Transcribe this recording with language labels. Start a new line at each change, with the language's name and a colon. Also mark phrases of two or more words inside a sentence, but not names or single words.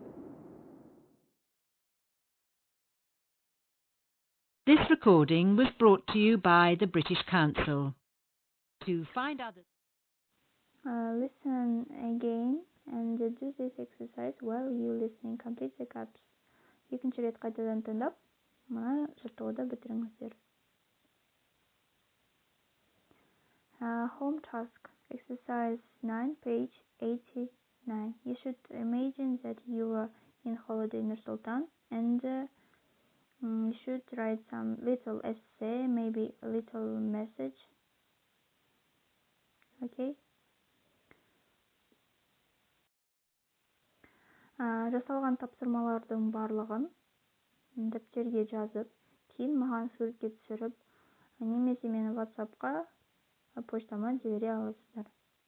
English: This recording was brought to you by the British Council. To find out Listen again and do this exercise while you listening. Complete the gaps.
Kazakh: Екінші рет қайтадан тыңдап, мына жаттығуды бітіріңіздер.
English: Home task, exercise 9, page 89. You should imagine that you are in holiday in Nursultan and you should write some little essay, maybe a little message. Okay?
Kazakh: Жасалған тапсырмалардың барлығын дәптерге жазып, кейін маған суретке түсіріп, немесе мені WhatsApp-қа, почтама жібере аласыздар.